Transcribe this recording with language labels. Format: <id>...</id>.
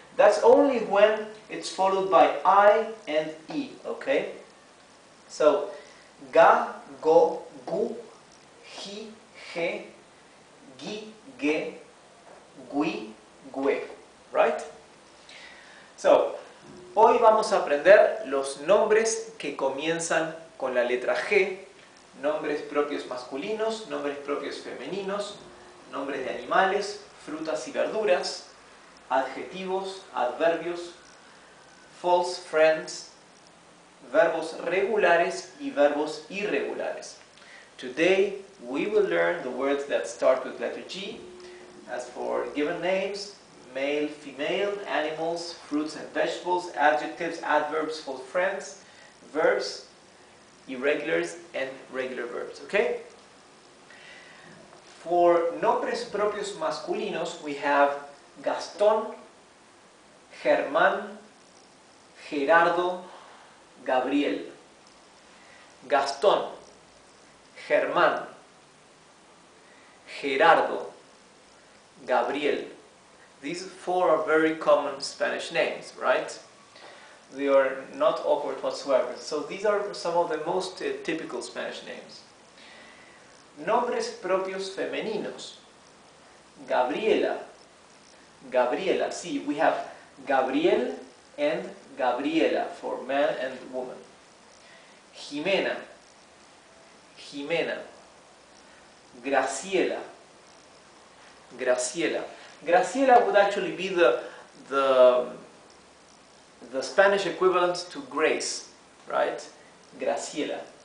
<en>That's only when it's followed by I and E, okay? So, Ga, Go, Gu, Hi, He, Gi, Ge, Gui, Gue, right?</en> <es>So, hoy vamos a aprender los nombres que comienzan con la letra G, nombres propios masculinos, nombres propios femeninos, nombres de animales, frutas y verduras, adjetivos, adverbios, false friends, verbos regulares y verbos irregulares.</es> <en>Today we will learn the words that start with letter G. As for given names, male, female, animals, fruits and vegetables, adjectives, adverbs, false friends, verbs, irregulars and regular verbs, okay? For</en> <es>nombres propios masculinos,</es> <en>we have Gastón, Germán, Gerardo, Gabriel.</en> <es>Gastón, Germán, Gerardo, Gabriel.</es> <en>These four are very common Spanish names, right? They are not awkward whatsoever. So these are some of the most typical Spanish names.</en> <es>Nombres propios femeninos. Gabriela. Gabriela.</es> <en>See, we have Gabriel and Gabriela for man and woman.</en> <es>Jimena. Jimena. Graciela. Graciela.</es> <en>Graciela would actually be the Spanish equivalent to Grace, right? Graciela.</en>